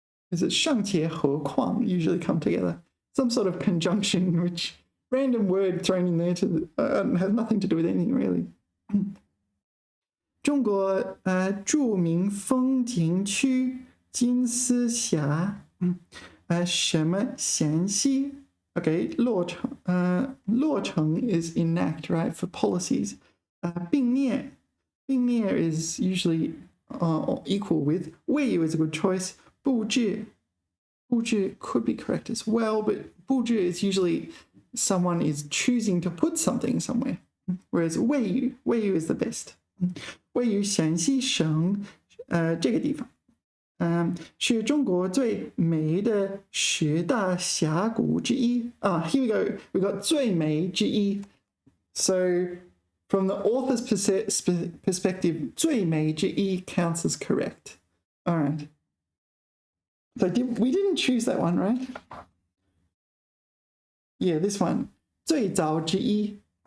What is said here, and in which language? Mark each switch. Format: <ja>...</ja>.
<en>Is it 尚且何况 usually come together? Some sort of conjunction, which random word thrown in there has nothing to do with anything really. 中国著名风景区金丝峡什么陕西 Okay, 落成 is enact, right, for policies. 并列 is usually equal with. 位于 is a good choice. 布置 could be correct as well, but 布置 is usually someone is choosing to put something somewhere, whereas 位于 is the best.</en> <zh>位于陕西省这个地方。是中国最美的10大峡谷之一。</zh> <en>Here we go. We got 最美之一。 So from the author's perspective, 最美之一 counts as correct. All right. So we didn't choose that one, right? Yeah, this one. 最早之一.</en>